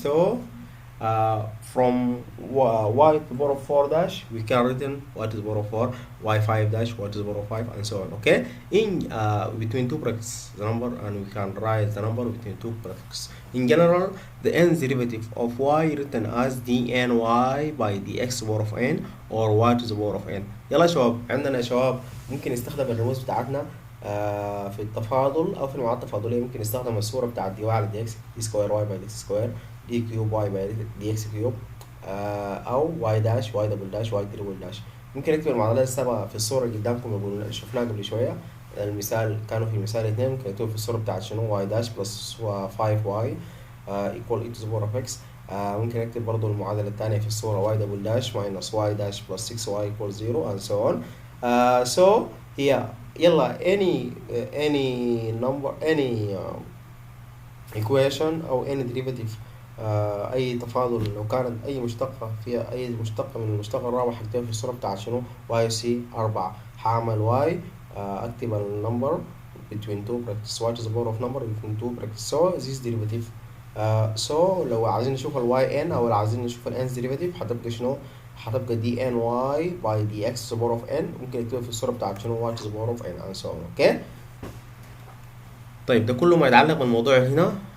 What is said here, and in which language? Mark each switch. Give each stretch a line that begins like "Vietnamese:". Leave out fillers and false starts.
English: So from y to the power of 4 dash we can written y to the power of 4, y5 dash, y to the power of 5 and so on. Okay, in between two brackets the number, and we can write the number between two brackets. In general, the nth derivative of y written as dny by dx to the power of n or y to the power of n.
Arabic: يلا شباب، عندنا يا شباب ممكن نستخدم الرموز بتاعتنا في التفاضل او في المعادله التفاضليه. ممكن نستخدم الصوره بتاعت دي y على dx دي سكوير y باي dx سكوير دي كيوب y باي dx كيوب، او y داش y دبل داش y تريبل داش. ممكن نكتب المعادلات السبعه في الصوره اللي قدامكم اللي شفناها قبل شويه. المثال كانوا في المثال 2 ممكن نكتب في الصوره بتاعت شنو y داش بلس 5y
English: equal e to the power of x.
Arabic: ممكن نكتب برضو المعادلة الثانية في الصورة
English: y double dash minus y dash plus 6y equals 0 and so on.
Arabic: So here يلا
English: any number any equation
Arabic: أو any derivative أي تفاضل لو كانت أي مشتقة فيها أي مشتقة من المشتقة الرابع حكتبها في الصورة بتاعت شنو y c 4. هعمل y أكتب النمبر
English: between two brackets y to the power of number between two brackets. So this derivative so
Arabic: لو عايزين نشوف ال
English: yn او عايزين نشوف ال nth derivative
Arabic: هتبقى شنو؟ هتبقى
English: dny by dx to the power of n.
Arabic: ممكن نكتبها في الصورة بتاعت شنو
English: y to the power of n and so on.
Arabic: اوكي؟ طيب ده كله ما يتعلق بالموضوع هنا.